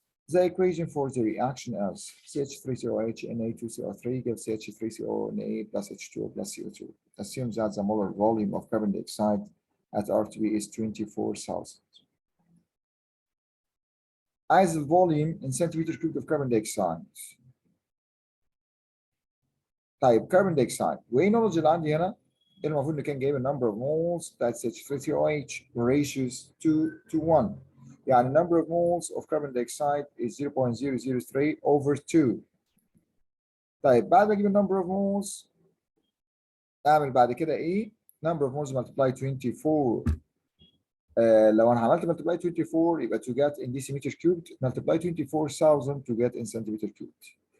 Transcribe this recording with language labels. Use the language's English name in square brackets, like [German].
[English] The equation for the reaction is CH3COH Na2CO3 gives CH3CO Na plus H2O plus CO2. Assume that the molar volume of carbon dioxide at RTP is 24,000. [Arabic] عايز الفوليوم [English] in centimeter cube of carbon dioxide. [Arabic] طيب كربون دايوكسيد وايه النولج اللي عندي هنا؟ المفروض ان كان جايب النمبر اوف moles [English] that's H3COH ratios 2 to 1. [Arabic] يعني [English] number of moles of carbon dioxide is 0.003 over 2. [Arabic] طيب بعد ما اجيب النمبر اوف moles اعمل بعد كده ايه؟ [English] number of moles multiply 24. [Arabic] لو انا عملت [English] multiply 24 [Arabic] يبقى [English] to get in decimeter cubed multiply 24,000 to get in centimeter cubed.